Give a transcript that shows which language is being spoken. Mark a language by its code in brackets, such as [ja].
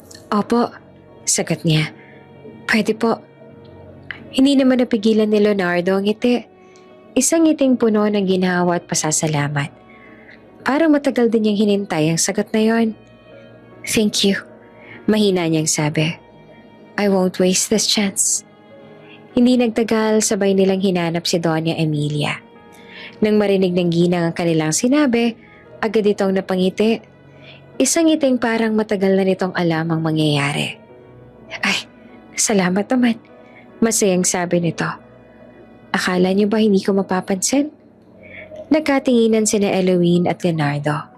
[tl] Opo, sagot niya. Pwede po. Hindi naman napigilan ni Leonardo ang ngiti. Isang ngiting puno ng ginhawa at pasasalamat. Parang matagal din niyang hinintay ang sagot na yon. [en] Thank you. [tl] Mahina niyang sabi. [en] I won't waste this chance. [tl] Hindi nagtagal, sabay nilang hinanap si Doña Emilia. Nang marinig ng ginang ang kanilang sinabi, agad itong napangiti. Isang ngiting parang matagal na nitong alam ang mangyayari. Ay, salamat naman. Masayang sabi nito. Akala niyo ba hindi ko mapapansin? Nagkatinginan sina Eloise at Leonardo.